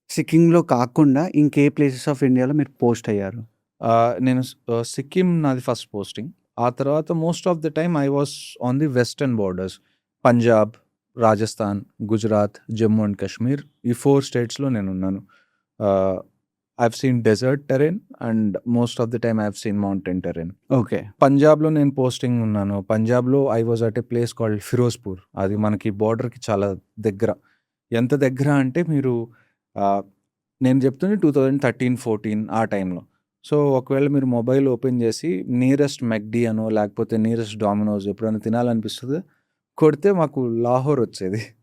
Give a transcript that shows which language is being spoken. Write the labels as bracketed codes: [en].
[te] సిక్కింలో కాకుండా ఇంకే places of ఇండియాలో మీరు పోస్ట్ అయ్యారు? నేను సిక్కిం నాది ఫస్ట్ పోస్టింగ్. ఆ తర్వాత [en] Most of the time I was on the western borders. [te] Punjab, Rajasthan, Gujarat, Jammu and Kashmir, ఈ 4 స్టేట్స్లో నేను ఉన్నాను. [en] I've seen desert terrain and most of the time I've seen mountain terrain. [te] పంజాబ్లో నేను పోస్టింగ్ ఉన్నాను. [en] పంజాబ్లో I was at a place called Ferozepur. [te] అది మనకి బార్డర్కి చాలా దగ్గర. ఎంత దగ్గర అంటే మీరు నేను చెప్తుంది 2013-14 ఆ టైంలో. సో ఒకవేళ మీరు మొబైల్ ఓపెన్ చేసి నియరెస్ట్ మెక్డీ అనో లేకపోతే నియరెస్ట్ డామినోస్ ఎప్పుడైనా తినాలనిపిస్తుంది కొడితే మాకు లాహోర్ వచ్చేది.